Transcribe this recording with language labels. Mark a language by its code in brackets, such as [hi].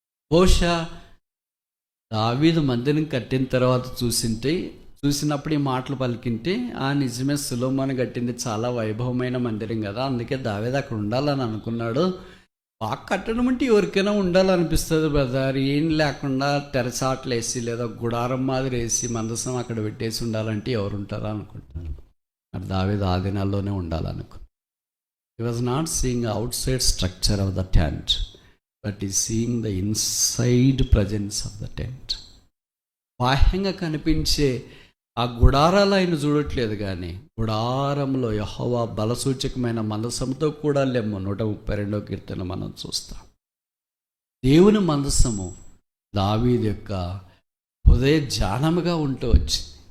[te] బహుశా దావీదు మందిరం కట్టిన తర్వాత చూసినప్పుడు ఈ మాటలు పలికింటే, నిజమే సొలొమోను కట్టింది చాలా వైభవమైన మందిరం కదా, అందుకే దావీదు అక్కడ ఉండాలని అనుకున్నాడు. బాగా కట్టడం అంటే ఎవరికైనా ఉండాలనిపిస్తుంది బ్రదర్. ఏం లేకుండా తెరచాట్లు వేసి లేదా గుడారం మాదిరి వేసి మందసం అక్కడ పెట్టేసి ఉండాలంటే ఎవరు ఉంటారా అనుకుంటారు. మరి దావీదు ఆ దినాల్లోనే ఉండాలనుకున్నాను. [en] He was not seeing the outside structure of the tent, but he seeing the inside presence of the tent. [te] బాహ్యంగా కనిపించే ఆ గుడారాలు ఆయన చూడట్లేదు, కానీ గుడారంలో యెహోవా బలసూచకమైన మందసంతో కూడా లెమ్ము 132వ కీర్తన మనం చూస్తాం. దేవుని మందసము దావీదు యొక్క హృదయ ధ్యానముగా ఉంటూ వచ్చింది.